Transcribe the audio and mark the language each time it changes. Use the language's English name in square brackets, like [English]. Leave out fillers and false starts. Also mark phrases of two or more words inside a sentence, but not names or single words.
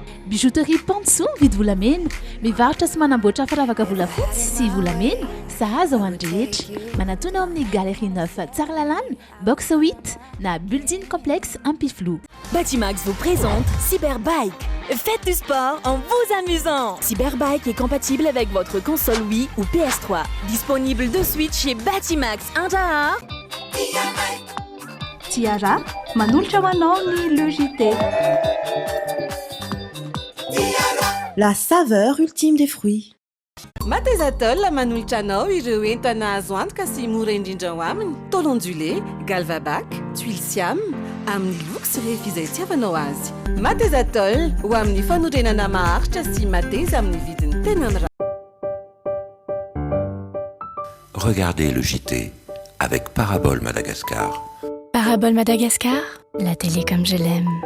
[Malagasy] bijouterie Panso mividy volamena, mivarotra sy manamboatra firavaka volafotsy sy volamena, sahaza ho an'ny rehetra. Manatona ao amin'ny Galerie 9 Tsarlalana, box 8 na building complexe Ampiflou. [French] Batimax vous présente Cyberbike. Faites du sport en vous amusant. Cyberbike est compatible avec votre console Wii ou PS3. Disponible de suite chez Batimax Intaha. [Malagasy] Tiara, manolotra ho anao ny logité. [French] La saveur ultime des fruits. [Malagasy] Matezatol manolotra anao ireo entana azo antoka sy mora indrindra ho aminy. [French] Tôle ondulé, galvabac, tuile siam, [Malagasy] amin'ny luxe rehefa izay tiavanao azy. Matezatol ho amin'ny fanorenana maharitra sy mateza amin'ny vidiny tena mirary. [French] Regardez le JT avec Parabole Madagascar. Parabole Madagascar, la télé comme je l'aime.